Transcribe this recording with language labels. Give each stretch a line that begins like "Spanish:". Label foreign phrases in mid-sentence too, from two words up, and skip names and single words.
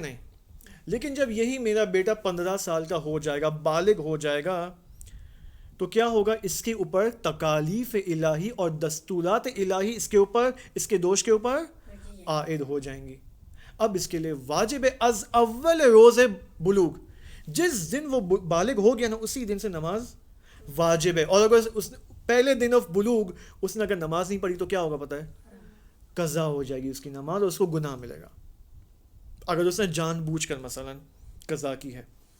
Urdu: نہیں. لیکن جب یہی میرا بیٹا 15 سال کا ہو جائے گا، بالغ ہو جائے گا، تو کیا ہوگا؟ اس کے اوپر تکالیف الہی اور دستورات الہی اس کے اوپر، اس کے دوش کے اوپر عائد ہو جائیں گی. اب اس کے لیے واجب ہے
Persian: از اول روز بلوغ،
Urdu: جس دن وہ بالغ ہو گیا نا، اسی دن سے نماز واجب ہے. اور اگر اس پہلے دن آف بلوغ اس نے اگر نماز نہیں پڑھی تو کیا ہوگا پتہ ہے؟ قضا ہو جائے گی اس کی نماز، اور اس کو گناہ ملے گا اگر اس نے جان بوجھ کر مثلا قضا کی ہے.